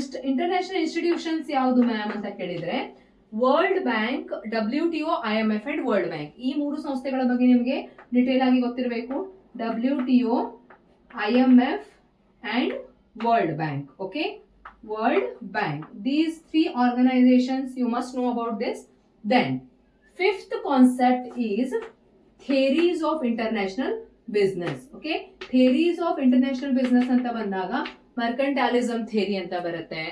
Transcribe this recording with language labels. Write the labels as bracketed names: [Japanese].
[English] international institutions [Kannada] ಯಾವುದು ma'am ಅಂತ ಕೇಳಿದ್ರೆ [English] World Bank, WTO, IMF and World Bank. [Kannada] ಈ 3 ಸಂಸ್ಥೆಗಳ ಬಗ್ಗೆ ನಿಮಗೆ ಡಿಟೇಲ್ ಆಗಿ ಗೊತ್ತಿರಬೇಕು. WTO, IMF and world bank. [English] Okay, world bank. These 3 organizations you must know about this. Then fifth concept is theories of international business. Okay, theories of international business [Kannada] ಅಂತ ಬಂದಾಗ [English] mercantilism theory [Kannada] ಅಂತ ಬರುತ್ತೆ.